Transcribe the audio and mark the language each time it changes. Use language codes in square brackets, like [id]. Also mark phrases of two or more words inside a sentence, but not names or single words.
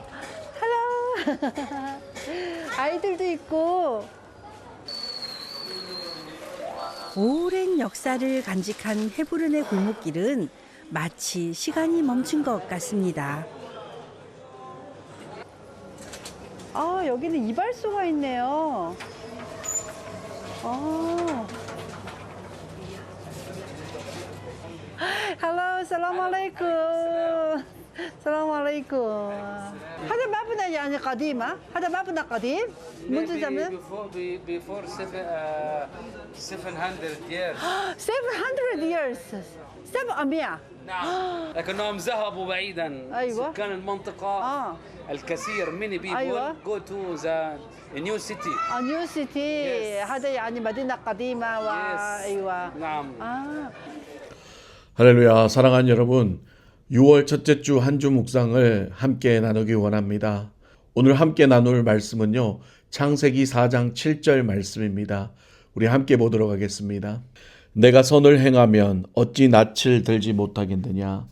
[ko] 할로. 아이들도 있고. 오랜 역사를 간직한 헤브론의 골목길은 마치 시간이 멈춘 것 같습니다. 여기는 이발소가 있네요. [ar] Halo, Assalamualaikum. Assalamualaikum. هذا مبنى يعني قديم ها؟ هذا مبنى قديم منذ زمن؟ [en] Before 700 years. 700 years. 700. [ar] نعم. لكنهم ذهبوا بعيدا. أيوة. سكان المنطقة الكثير [en] many people [ar] أيوة. [en] go to the new city. new city. [ar] هذا يعني مدينة قديمة أيوة. نعم. [ko] 할렐루야. 사랑하는 여러분, 6월 첫째 주 한 주 묵상을 함께 나누기 원합니다. 오늘 함께 나눌 말씀은요, 창세기 4장 7절 말씀입니다. 우리 함께 보도록 하겠습니다. 내가 선을 행하면 어찌 낯을 들지 못하겠느냐.